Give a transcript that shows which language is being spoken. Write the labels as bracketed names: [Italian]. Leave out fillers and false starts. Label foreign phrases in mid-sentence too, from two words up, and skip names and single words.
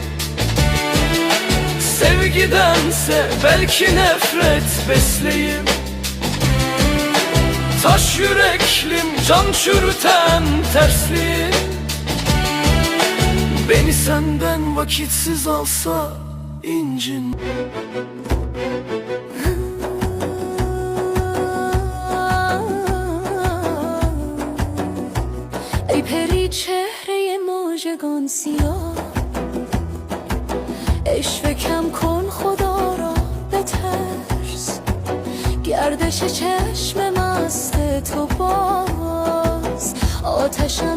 [Turkish] Sevgidense belki nefret besleyeyim. Taş yüreklim can çürüten tersliğim. Beni senden vakitsiz alsa incin. [Persian] ای پری چهره مژگان سیاه عشوه کم کن خدا را بترس گردش چشم مست تو باز آتشم